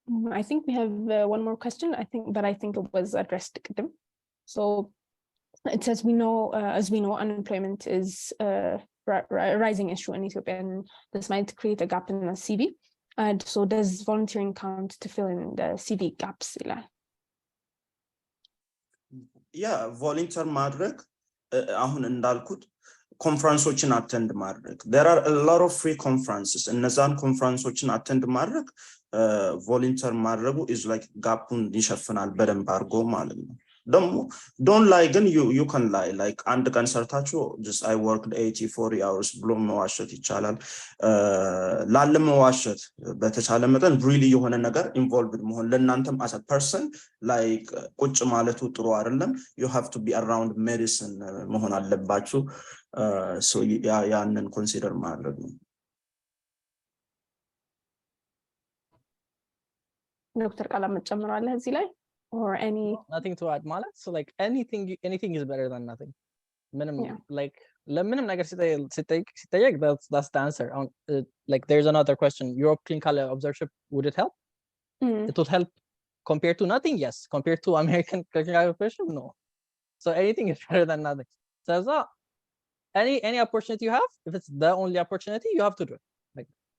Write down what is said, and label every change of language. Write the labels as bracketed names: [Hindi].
[English] I think we have one more question. I think it was addressed. So it says as we know, unemployment is a rising issue in Ethiopia, and this might create a gap in the CV. And so, does volunteering count to fill in the CV gaps? [Amharic] Yeah, volunteer ማድረግ አሁን እንዳልኩት ኮንፈረንሶችን አቴንድ ማድረግ [English] there are a lot of free conferences [Amharic] እነዛን ኮንፈረንሶችን አቴንድ ማድረግ volunteer ማድረጉ is like ጋፑን ይሸፍናል በደንብ አድርጎ ማለት ነው ደግሞ [English] don't lie [Amharic] ግን [English] you can lie like [Amharic] አንድ ቀን ሰርታችሁ [English] just I worked 80-40 hours [Amharic] ብሎ መዋሸት ይቻላል ላለመዋሸት በተቻለ መጠን really የሆነ ነገር involved መሆን ለእናንተም as a person like ቁጭ ማለቱ ጥሩ አይደለም [English] you have to be around medicine [Amharic] መሆን አለባችሁ so ያንን consider ማድረግ ነው [English] Dr. [Amharic] Kaleab መጨመራለህ እዚህ ላይ or any [English] nothing to add ማለት so like anything is better than nothing ምንም like [Amharic] ለምንም ነገር ሲጠይቅ [English] that's the answer like there's another question Europe clinical observership would it help it would help compared to nothing yes compared to American clinical observership no so anything is better than nothing so any opportunity you have if it's the only opportunity you have to do it like